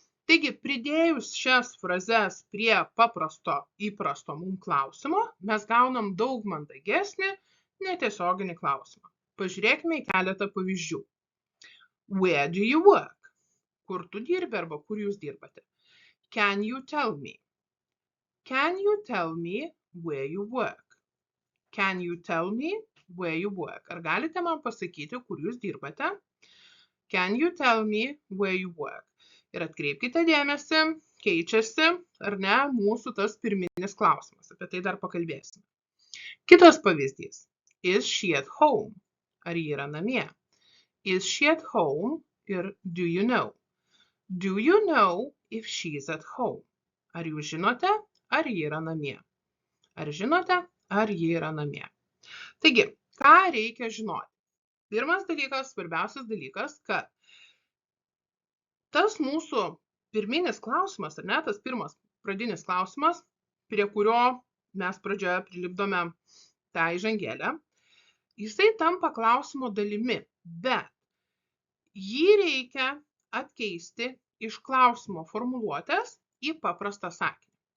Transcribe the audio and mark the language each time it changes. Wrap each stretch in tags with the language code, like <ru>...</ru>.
<lt>Taigi, pridėjus šias frazes prie paprasto, įprasto mums klausimo, mes gaunam daug mandagesnį, netiesioginį klausimą. Pažiūrėkime į keletą pavyzdžių.</lt> <en>Where do you work?</en> <lt>Kur tu dirbi arba kur jūs dirbate?</lt> <en>Can you tell me? Can you tell me where you work? Can you tell me where you work?</en> <lt>Ar galite man pasakyti, kur jūs dirbate?</lt> <en>Can you tell me where you work?</en> <lt>Ir atkreipkite dėmesį, keičiasi, ar ne, mūsų tas pirminis klausimas. Apie tai dar pakalbėsime. Kitas pavyzdys.</lt> <en>Is she at home?</en> <lt>Ar ji yra namie?</lt> <en>Is she at home? Ir do you know? Do you know if she's at home?</en> <lt>Ar jūs žinote? Ar ji yra namie? Ar žinote, ar ji yra namie? Taigi, ką reikia žinoti? Pirmas dalykas, svarbiausias dalykas, kad tas mūsų pirminis klausimas, ar ne, tas pirmas pradinis klausimas, prie kurio mes pradžioje prilipdome tą įžangėlę, jisai tampa klausimo dalimi, bet jį reikia atkeisti iš klausimo formuluotės į paprastą sakinį.</lt>